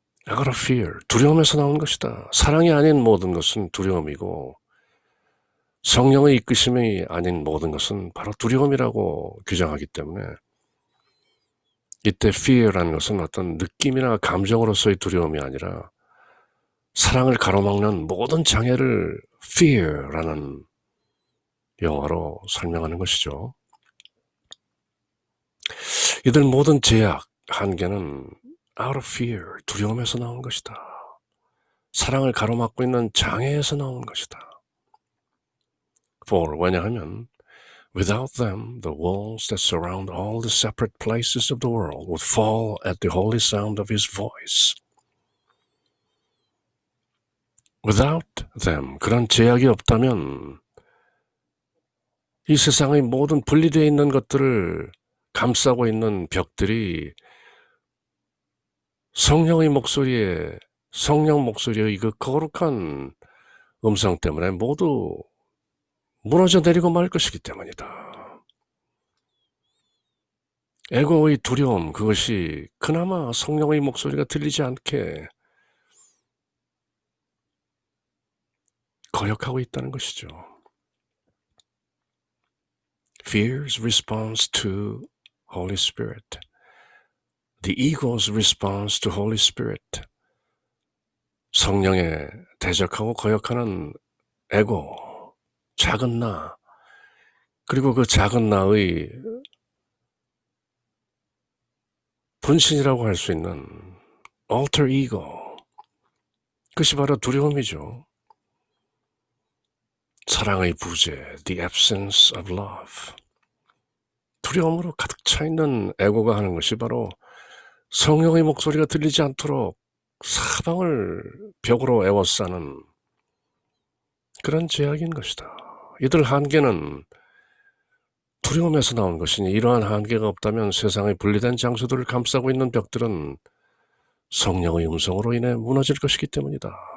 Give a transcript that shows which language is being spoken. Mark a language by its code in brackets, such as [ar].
[en] Out of fear, [ko] 두려움에서 나온 것이다. 사랑이 아닌 모든 것은 두려움이고 성령의 이끄심이 아닌 모든 것은 바로 두려움이라고 규정하기 때문에, 이때 fear라는 것은 어떤 느낌이나 감정으로서의 두려움이 아니라 사랑을 가로막는 모든 장애를 fear라는 영어로 설명하는 것이죠. 이들 모든 제약, 한계는 [en] out of fear, [ko] 두려움에서 나온 것이다. 사랑을 가로막고 있는 장애에서 나온 것이다. [en] For, [ko] 왜냐하면 [en] without them, the walls that surround all the separate places of the world would fall at the holy sound of his voice. Without them, [ko] 그런 제약이 없다면 이 세상의 모든 분리되어 있는 것들을 감싸고 있는 벽들이 성령의 목소리에, 성령 목소리의 그 거룩한 음성 때문에 모두 무너져 내리고 말 것이기 때문이다. 에고의 두려움, 그것이 그나마 성령의 목소리가 들리지 않게 거역하고 있다는 것이죠. [en] Fear's response to Holy Spirit. The ego's response to Holy Spirit. [ko] 성령에 대적하고 거역하는 에고, 작은 나, 그리고 그 작은 나의 분신이라고 할 수 있는 alter ego, 그것이 바로 두려움이죠. 사랑의 부재, [en] the absence of love. [ko] 두려움으로 가득 차 있는 에고가 하는 것이 바로 성령의 목소리가 들리지 않도록 사방을 벽으로 에워싸는 그런 제약인 것이다. 이들 한계는 두려움에서 나온 것이니 이러한 한계가 없다면 세상의 분리된 장소들을 감싸고 있는 벽들은 성령의 음성으로 인해 무너질 것이기 때문이다.